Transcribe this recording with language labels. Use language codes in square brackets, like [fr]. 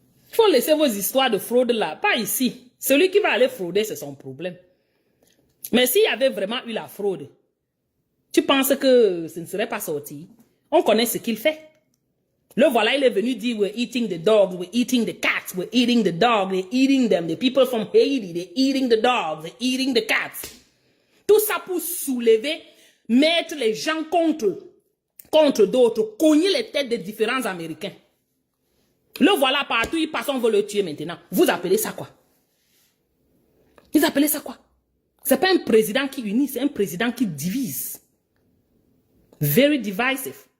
[fr] Il faut laisser vos histoires de fraude là, pas ici. Celui qui va aller frauder, c'est son problème. Mais s'il y avait vraiment eu la fraude, tu penses que ce ne serait pas sorti? On connaît ce qu'il fait. Le voilà, il est venu dire, [en] we're eating the dogs, we're eating the cats, we're eating the dogs, they're eating them. The people from Haiti, they're eating the dogs, they're eating the cats. [fr] Tout ça pour soulever, mettre les gens contre d'autres, cogner les têtes des différents Américains. Le voilà partout, il passe, on veut le tuer maintenant. Vous appelez ça quoi? Ils appellent ça quoi? C'est pas un président qui unit, c'est un président qui divise. [en] Very divisive.